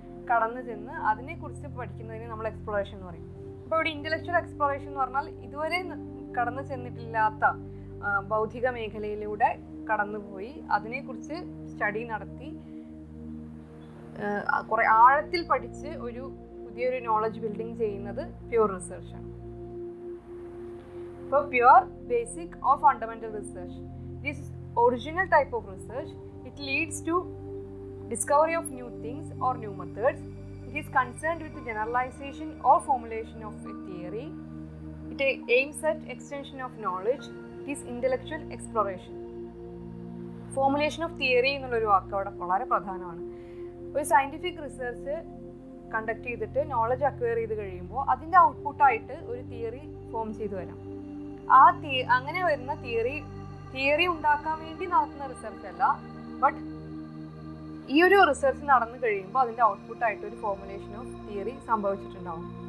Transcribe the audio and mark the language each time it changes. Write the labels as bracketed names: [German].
[Malayalam] കടന്നു ചെന്ന് അതിനെക്കുറിച്ച് പഠിക്കുന്നതിന് നമ്മൾ എക്സ്പ്ലോറേഷൻ എന്ന് പറയും. അപ്പോൾ ഇവിടെ ഇൻ്റലക്ച്വൽ എക്സ്പ്ലോറേഷൻ എന്ന് പറഞ്ഞാൽ ഇതുവരെ കടന്നു ചെന്നിട്ടില്ലാത്ത ബൗദ്ധിക മേഖലയിലൂടെ കടന്നുപോയി അതിനെക്കുറിച്ച് സ്റ്റഡി നടത്തി കുറേ ആഴത്തിൽ പഠിച്ച് ഒരു പുതിയൊരു നോളജ് ബിൽഡിംഗ് ചെയ്യുന്നത് പ്യൂർ റിസർച്ചാണ്. [English] ഇപ്പോൾ pure, basic or fundamental research, this original type of research, it leads to discovery of new things or new methods. It is concerned with the generalization or formulation of a theory. It aims at extension of knowledge. It is intellectual exploration. Formulation of theory [Malayalam] എന്നുള്ളൊരു വാക്ക് അവിടെ വളരെ പ്രധാനമാണ്. ഒരു scientific research conduct ചെയ്തിട്ട് knowledge acquire ചെയ്ത് കഴിയുമ്പോൾ അതിൻ്റെ ഔട്ട്പുട്ടായിട്ട് ഒരു തിയറി ഫോം ചെയ്ത് വരാം. അങ്ങനെ വരുന്ന തിയറി ഉണ്ടാക്കാൻ വേണ്ടി നടത്തുന്ന റിസർച്ച് അല്ല, ബട്ട് ഈ ഒരു റിസർച്ച് നടന്നു കഴിയുമ്പോൾ അതിൻ്റെ ഔട്ട്പുട്ടായിട്ട് ഒരു ഫോർമുലേഷൻ ഓഫ് തിയറി സംഭവിച്ചിട്ടുണ്ടാവും.